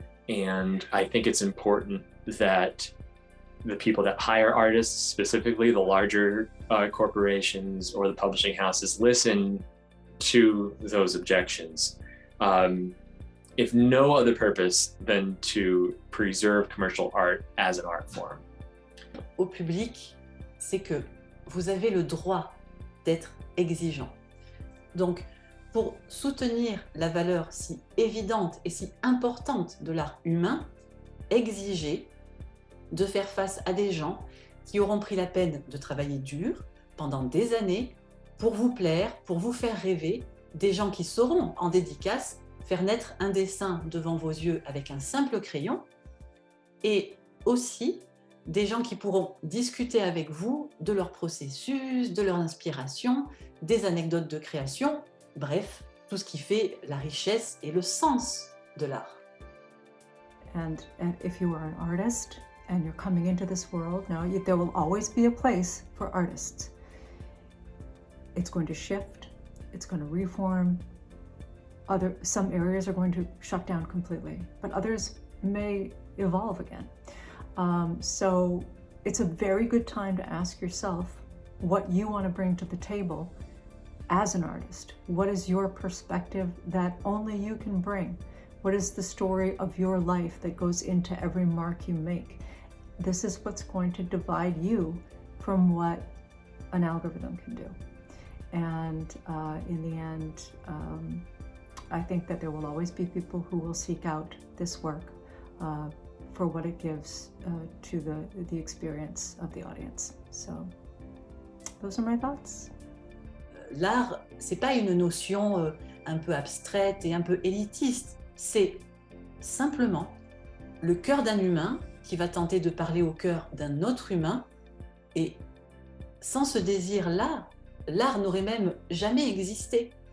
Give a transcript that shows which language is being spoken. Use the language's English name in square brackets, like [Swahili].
[English] And I think it's important that the people that hire artists, specifically the larger corporations or the publishing houses, listen to those objections. If no other purpose than to preserve commercial art as an art form. [French] Au public, c'est que vous avez le droit d'être exigeant. Donc, pour soutenir la valeur si évidente et si importante de l'art humain, exigez de faire face à des gens qui auront pris la peine de travailler dur pendant des années pour vous plaire, pour vous faire rêver, des gens qui sauront en dédicace faire naître un dessin devant vos yeux avec un simple crayon, et aussi des gens qui pourront discuter avec vous de leur processus, de leur inspiration, des anecdotes de création, bref, tout ce qui fait la richesse et le sens de l'art. [English] And if you are an artist and you're coming into this world, now there will always be a place for artists. It's going to shift, it's going to reform. Some areas are going to shut down completely, but others may evolve again. So it's a very good time to ask yourself what you want to bring to the table as an artist. What is your perspective that only you can bring? What is the story of your life that goes into every mark you make? This is what's going to divide you from what an algorithm can do. And in the end, I think that there will always be people who will seek out this work for what it gives to the experience of the audience. So, those are my thoughts. [French] L'art, c'est pas une notion un peu abstraite et un peu élitiste. C'est simplement le cœur d'un humain qui va tenter de parler au cœur d'un autre humain. Et sans ce désir-là, l'art n'aurait même jamais existé.